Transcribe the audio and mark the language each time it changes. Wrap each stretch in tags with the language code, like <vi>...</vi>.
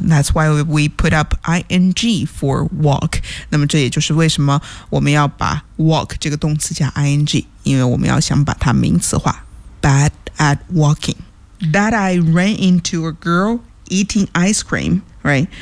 <en>That's why we put up ing for walk.</en> <zh>那么这也就是为什么我们要把 walk 这个动词加 ing, 因为我们要想把它名词化。</zh> <en>bad at walking. That I ran into a girl eating ice cream,Right.</en>